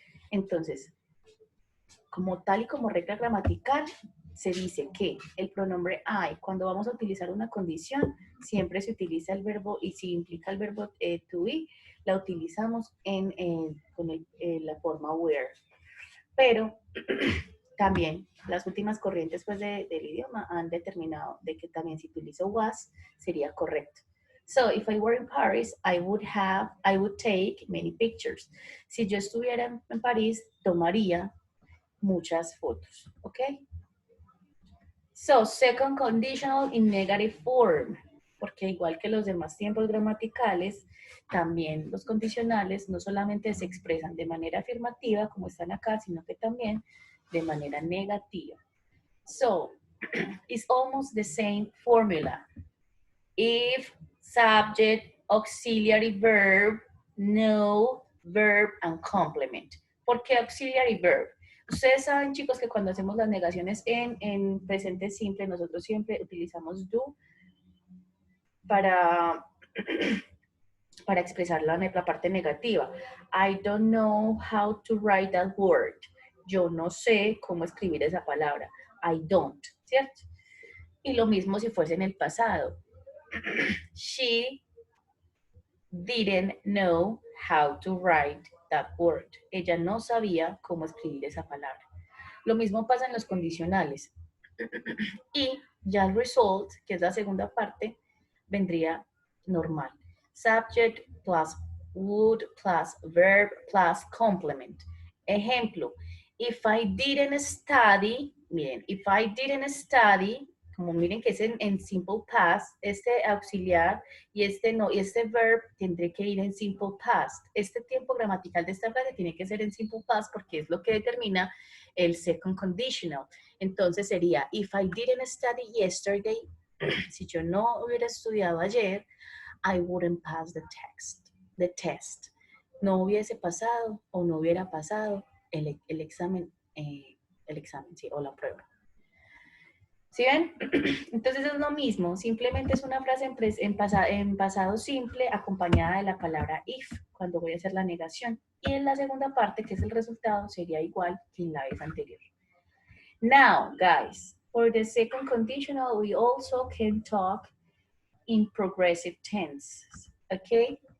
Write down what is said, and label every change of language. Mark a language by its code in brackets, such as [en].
[es] Entonces, como tal y como regla gramatical, se dice que el pronombre I, cuando vamos a utilizar una condición, siempre se utiliza el verbo, y si implica el verbo to be, la utilizamos con la forma were. Pero también las últimas corrientes pues, del idioma han determinado de que también si utilizo was, sería correcto. [en] So, if I were in Paris, I would take many pictures. [es] Si yo estuviera en París, tomaría muchas fotos, ¿ok? [en] So, second conditional in negative form, [es] porque igual que los demás tiempos gramaticales, también los condicionales no solamente se expresan de manera afirmativa, como están acá, sino que también de manera negativa. [en] So, it's almost the same formula. If, subject, auxiliary verb, no, verb, and complement. [es] ¿Por qué [en] auxiliary verb? [es] Ustedes saben, chicos, que cuando hacemos las negaciones en presente simple, nosotros siempre utilizamos do para, para expresar la parte negativa. [en] I don't know how to write that word. [es] Yo no sé cómo escribir esa palabra. [en] I don't, [es] ¿cierto? Y lo mismo si fuese en el pasado. [en] She didn't know how to write that word. [es] Ella no sabía cómo escribir esa palabra. Lo mismo pasa en los condicionales. Y ya el result, que es la segunda parte, vendría normal. [en] Subject plus would plus verb plus complement. [es] Ejemplo, [en] if I didn't study, [es] miren, if I didn't study, como miren que es en simple past, este auxiliar y este no, y este verb tendré que ir en simple past. Este tiempo gramatical de esta frase tiene que ser en simple past porque es lo que determina el second conditional. Entonces sería, [en] if I didn't study yesterday, [es] si yo no hubiera estudiado ayer, [en] I wouldn't pass the test. [es] No hubiese pasado o no hubiera pasado el examen, sí, o la prueba. ¿Sí ven? Entonces es lo mismo, simplemente es una frase en pasado simple acompañada de la palabra if, cuando voy a hacer la negación. Y en la segunda parte, que es el resultado, sería igual que en la vez anterior. [en] Now, guys, for the second conditional, we also can talk in progressive tense, ¿ok?